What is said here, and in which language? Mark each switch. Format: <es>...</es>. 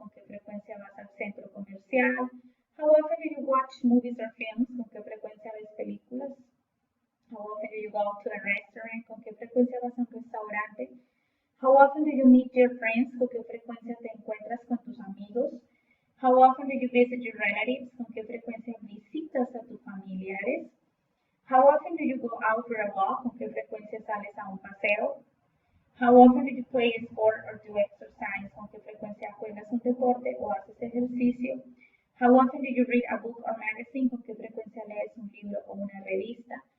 <es>¿Con qué frecuencia vas al centro comercial?</es> <en>How often do you watch movies or films?</en> <es>¿Con qué frecuencia ves películas?</es> <en>How often do you go to a restaurant?</en> <es>¿Con qué frecuencia vas a un restaurante?</es> <en>How often do you meet your friends?</en> <es>¿Con qué frecuencia te encuentras con tus amigos?</es> <en>How often do you visit your relatives?</en> <es>¿Con qué frecuencia visitas a tus familiares?</es> <en>How often do you go out for a walk?</en> <es>¿Con qué frecuencia sales a un paseo?</es> <en>How often do you play a sport or do exercise?</en> <es>¿Con qué frecuencia juegas un deporte o haces ejercicio?</es> <en>How often do you read a book or magazine?</en> <es>¿Con qué frecuencia lees un libro o una revista?</es>